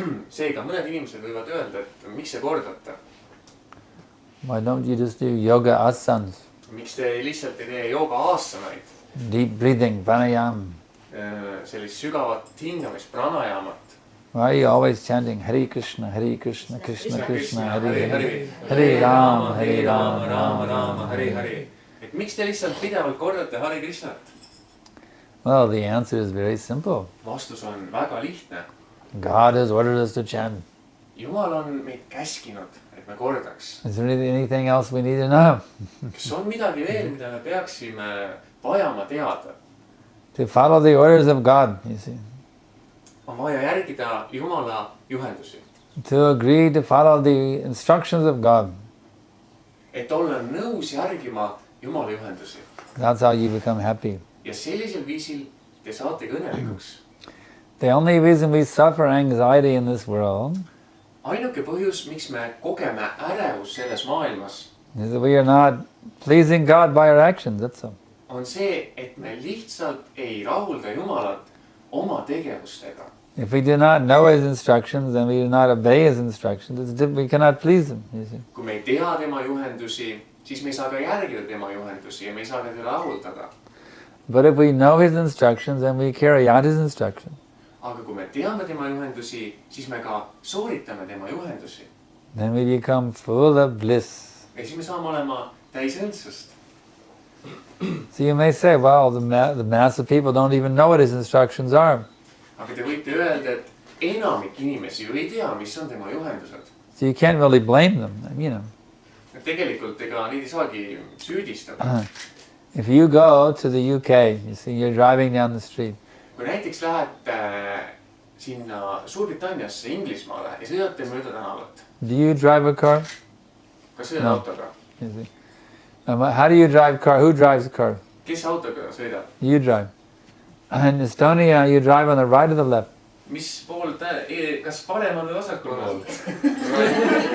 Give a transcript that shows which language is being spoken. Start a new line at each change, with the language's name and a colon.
Estonian: Seega mõned inimesed võivad öelda, et miks te kordate?
English: Why don't you just do yoga asanas?
Estonian: Miks te lihtsalt ei tee jooga aasanaid?
English: Deep breathing, pranayam.
Estonian: Sellist sügavat hingamist, pranayamat.
English: Why are you always chanting Hare Krishna, Krishna Krishna, Hare Hare, Hare Rama, Rama Rama,
Estonian: Hare Hare. Et miks te lihtsalt pidevalt kordate Hare Krishnat?
English: Well, the answer is very simple.
Estonian: Vastus on väga lihtne.
English: God has ordered us to chant.
Estonian: Jumal on meid käskinud, et me kordaks.
English: Is there anything else we need to know?
Estonian: Kas on midagi veel, mida me peaksime vajama teada?
English: To follow the orders of God, you see.
Estonian: On vaja järgida Jumala juhendusi.
English: To agree to follow the instructions of God.
Estonian: Et olla nõus järgima Jumala juhendusi.
English: That's how you become happy.
Estonian: Ja sellisel viisil te saategi õnnelikuks.
English: The only reason we suffer anxiety in this world
Estonian: Ainuke põhjus, miks me kogeme ärevus selles maailmas,
English: is that we are not pleasing God by our actions, that's all.
Estonian: On see, et me lihtsalt ei rahulda Jumalat oma tegevustega.
English: If we do not know His instructions and we do not obey His instructions, we cannot please Him, you see.
Estonian: Kui me ei tea tema juhendusi, siis me ei saa ka järgida tema juhendusi ja me ei saa ka teda rahuldada.
English: But if we know His instructions and we carry out His instructions,
Estonian: aga kui me teame tema juhendusi, siis me ka sooritame tema juhendusi.
English: Then we become full of bliss.
Estonian: Ja siis me saame olema täis õndsust.
English: So you may say, well, the mass of people don't even know what His instructions are.
Estonian: Aga te võite öelda, et enamik inimesi ju ei tea, mis on tema juhendused.
English: So you can't really blame them, you know.
Estonian: Tegelikult ega neid ei saagi süüdistada.
English: If you go to the UK, you see, you're driving down the street.
Estonian: Kui näiteks lähete sinna Suurbritanniasse, Inglismaale ja sõidate mööda tänavat.
English: Do you drive a car?
Estonian: Kas sõidad autoga?
English: How do you drive a car? Who drives a car?
Estonian: Kes autoga sõidab?
English: You drive. In Estonia, you drive on the right or the left?
Estonian: Mis pool kas paremal või vasakul pool?